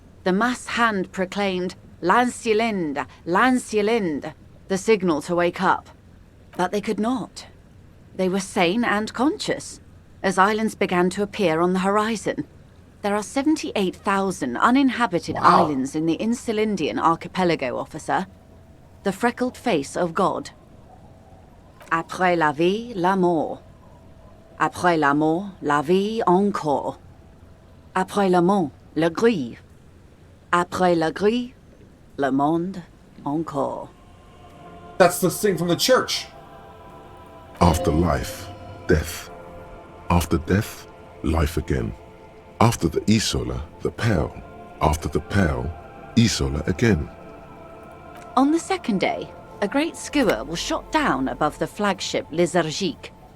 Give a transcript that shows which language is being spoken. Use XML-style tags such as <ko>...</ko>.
<en>The mass hand proclaimed, "Lancielinde, Lancielinde," the signal to wake up. But they could not. They were sane and conscious, as islands began to appear on the horizon. There are 78,000 uninhabited islands in the Insulindian archipelago, officer. The freckled face of God.</en> <fr>Après la vie, la mort. Après la mort, la vie encore. Après la mort, le gris. Après la gris, le monde encore.</fr> <en>That's the thing from the church. After life, death. After death, life again. After the Isola, the Pale. After the Pale, Isola again. On the second day, a great skua was shot down above the flagship Lézargique.</en>